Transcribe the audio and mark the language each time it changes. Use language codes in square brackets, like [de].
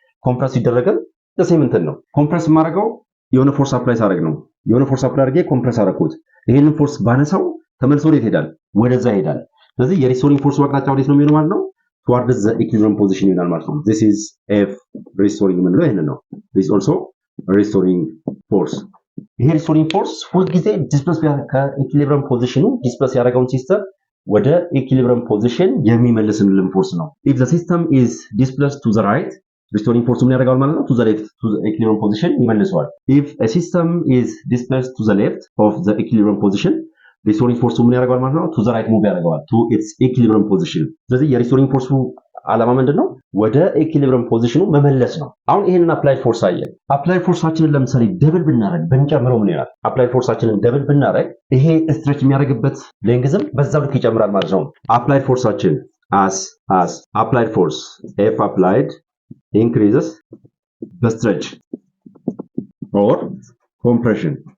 [am] ኮምፕረስ ይደረጋል ለሴም እንትን ነው ኮምፕረስ ማድረገው የሆነ ፎርስ አፕላይ ሳደርግ ነው የሆነ ፎርስ አፕላይ አድርጌ ኮምፕረስ አደረኩት ይሄንን ፎርስ ባነሳው ተመልሶ ወዴት ይሄዳል ወደዛ ይሄዳል ስለዚህ የሪስቶሪንግ ፎርስ አቅጣጫ ወዴት ነው የሚሆነው ማለት ነው [en] towards the equilibrium position [am] ይሆናል ማለት ነው [en] this is f restoring [am] ምንለው ይሄንን ነው [en] this also restoring force [am] ይሄ restoring force ሁሉ ጊዜ ዲስፕሌስ ከኢኩሊብሪየም ፖዚሽኑ ዲስፕሌስ ያደረገውን ሲስተም ወደ ኢኩሊብሪየም ፖዚሽን የሚመልስልን ፎርስ ነው። [en] if the system is displaced to the right [am] restoring force ምን ያደርጋል ማለት ነው? [en] to the left to the equilibrium position ይመልሰዋል። if a system is displaced to the left of the equilibrium position restoring force [am] ምን ያደርጋል ማለት ነው? [en] to the right move ያደርገዋል to its equilibrium position። [am] ስለዚህ የሪስቶሪንግ ፎርሱ ዓላማ ምንድነው? ወደ ኢኩሊብሪየም ፖዚሽኑ መመለስ ነው። አሁን ይሄንን አፕላይድ ፎርስ አየን። አፕላይድ ፎርሳችንን ለምሳሌ ደብል ብናረግ ብንጨምረው ምን ይላል? አፕላይድ ፎርሳችንን ደብል ብናረግ ይሄ ስትሬች የሚያደርግበት ሌንግዝም በዛው ልክ ይጨምራል ማለት ነው። አፕላይድ ፎርሳችን [en] as applied force F applied increases the stretch or compression